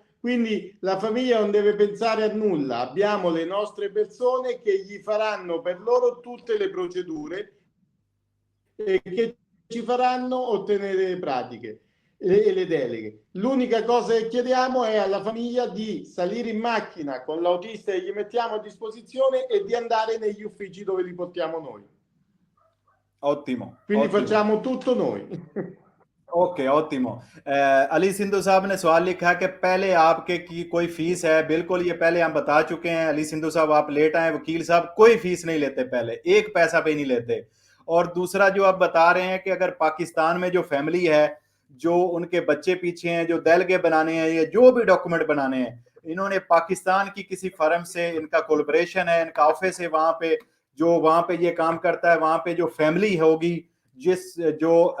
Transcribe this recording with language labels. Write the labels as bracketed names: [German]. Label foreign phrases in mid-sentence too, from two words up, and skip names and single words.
[Italian] Quindi la famiglia non deve pensare a nulla, abbiamo le nostre persone che gli faranno per loro tutte le procedure e che ci faranno ottenere le pratiche e le deleghe. L'unica cosa che chiediamo è alla famiglia di salire in macchina con l'autista che gli mettiamo a disposizione e di andare negli uffici dove li portiamo noi. Ottimo, Quindi ottimo. facciamo tutto noi. [Urdu] اوکے اوتیمو علی سندھو صاحب نے سوال لکھا ہے کہ پہلے آپ کے کی کوئی فیس ہے. بالکل، یہ پہلے ہم بتا چکے ہیں۔ علی سندھو صاحب آپ لیٹ آئے، وکیل صاحب کوئی فیس نہیں لیتے، پہلے ایک پیسہ بھی نہیں لیتے. اور دوسرا جو آپ بتا رہے ہیں کہ اگر پاکستان میں جو فیملی ہے، جو ان کے بچے پیچھے ہیں، جو دیلگے بنانے ہیں یا جو بھی ڈاکیومنٹ بنانے ہیں، انہوں نے پاکستان کی کسی فرم سے ان کا کولیبوریشن ہے، ان کا آفس ہے وہاں پہ، جو وہاں پہ یہ کام کرتا ہے، وہاں پہ جو فیملی ہوگی، جس جو